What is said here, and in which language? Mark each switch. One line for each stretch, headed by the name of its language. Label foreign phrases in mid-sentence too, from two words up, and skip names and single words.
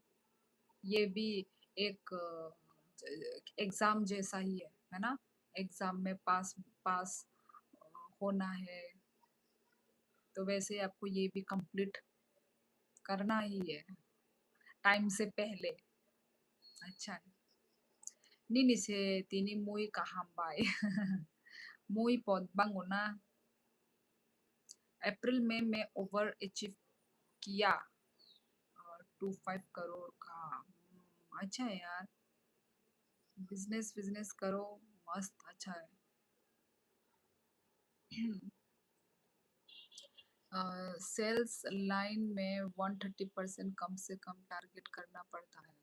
Hindi: ये भी एक एग्जाम जैसा ही है ना। एग्जाम में पास पास होना है, तो वैसे ही आपको ये भी कंप्लीट करना ही है टाइम से पहले। अच्छा है।
Kok Borok: Nini se tini muy kahambay. Muy podbango na.
Hindi: अप्रैल में मैं
English: over achieve
Hindi: किया 25 करोड़ का। अच्छा है यार, बिजनेस बिजनेस करो, मस्त अच्छा है।
English: sales line
Hindi: में 130% कम से कम टारगेट करना पड़ता है।